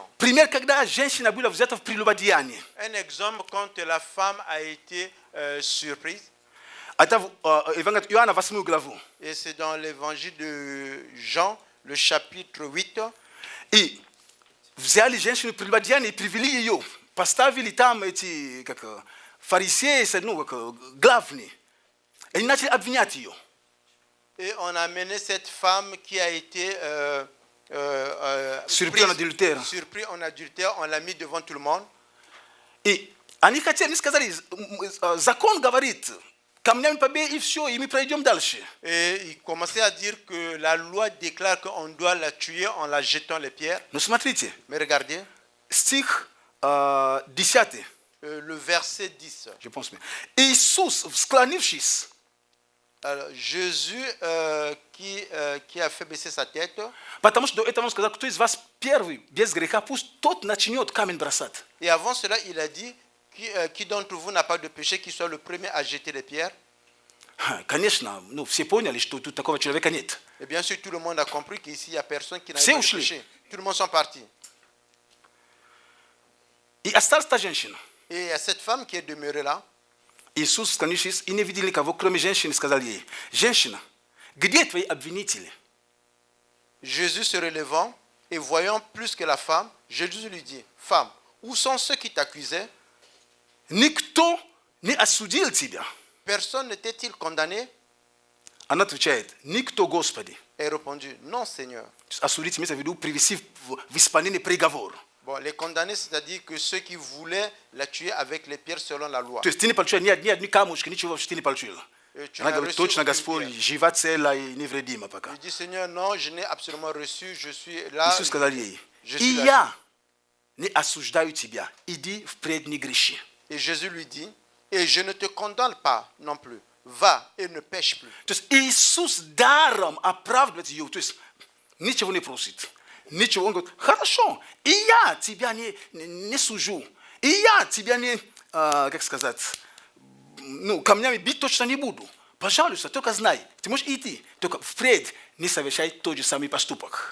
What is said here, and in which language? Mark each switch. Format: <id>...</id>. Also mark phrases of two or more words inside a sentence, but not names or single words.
<ru>Пример, когда женщина была взята в прелюбодеяние.</ru> <fr>Un exemple quand la femme a été surprise.</fr> <ru>Это Евангелие Иоанна 8 главу.</ru> <fr>Et c'est dans l'évangile de Jean, le chapitre 8.</fr> <ru>И взяли женщину в прелюбодеяние и привели ее. Поставили там эти фарисеи, главные. И начали обвинять ее.</ru> <fr>Et on a amené cette femme qui a été surpris en adultère. Surpris en adultère, on l'a mis devant tout le monde.</fr> <ru>И они хотели, сказали, закон говорит, камнями побей и все, и мы пройдем дальше.</ru> <fr>Et il commençait à dire que la loi déclare qu'on doit la tuer en la jetant les pierres.</fr> <ru>Но смотрите,</ru> <fr>Mais regardez,</fr> <ru>стих 10,</ru> <fr>le verset 10. je pense.</fr> <ru>Иисус, склонившись,</ru> <fr>Alors, Jésus qui a fait baisser sa tête.</fr> <ru>Потому что до этого он сказал, кто из вас первый без греха, пусть тот начнет камень бросать.</ru> <fr>Et avant cela, il a dit, qui d'entre vous n'a pas de péché, qui soit le premier à jeter les pierres.</fr> <ru>Конечно, ну, все поняли, что тут такого человека нет.</ru> <fr>Et bien sûr, tout le monde a compris qu'ici, il n'y a personne qui n'a</fr> <ru>Все</ru> <fr>pas de</fr> <ru>ушли.</ru> <fr>péché. Tout le monde sont partis.</fr> <ru>И осталась та женщина.</ru> <fr>Et il y a cette femme qui est demeurée là.</fr> <ru>Иисус, склонившись, и не видел никого, кроме женщины, сказал ей, женщина, где твои обвинители?</ru> <fr>Jésus se relevant et voyant plus que la femme, Jésus lui dit, femme, où sont ceux qui t'accusaient?</fr> <ru>Никто не осудил тебя.</ru> <fr>Personne n'était-il condamné?</fr> <ru>Она отвечает, никто, Господи.</ru> <fr>Et répondu, non, Seigneur.</fr> <ru>Осудить имеется в виду привести в исполнение приговор.</ru> <fr>Bon, les condamnés, c'est-à-dire que ceux qui voulaient la tuer avec les pierres selon la loi.</fr> <ru>То есть ты не получил ни одни камушки, ничего вообще ты не получил.</ru> <fr>Tu</fr> <ru>Она</ru> <fr>n'as</fr> <ru>говорит,</ru> <fr>reçu</fr> <ru>точно,</ru> <fr>aucune</fr> <ru>Господь,</ru> <fr>pierre.</fr> <ru>жива, цела и невредима пока.</ru> <fr>Il dit, Seigneur, non, je n'ai absolument reçu, je suis là.</fr> <ru>Иисус сказал ей,</ru> <fr>Je</fr> <ru>и</ru> <fr>suis là.</fr> <ru>я не осуждаю тебя, иди впредь не греши.</ru> <fr>Et Jésus lui dit, et je ne te condamne pas non plus. Va et ne pêche plus.</fr> <ru>То есть Иисус даром оправдывает ее, то есть ничего не просит. Ничего, он говорит, хорошо, и я тебя не сужу, и я тебя не, как сказать, ну, камнями бить точно не буду. Пожалуйста, только знай, ты можешь идти, только впредь не совершай тот же самый поступок.</ru>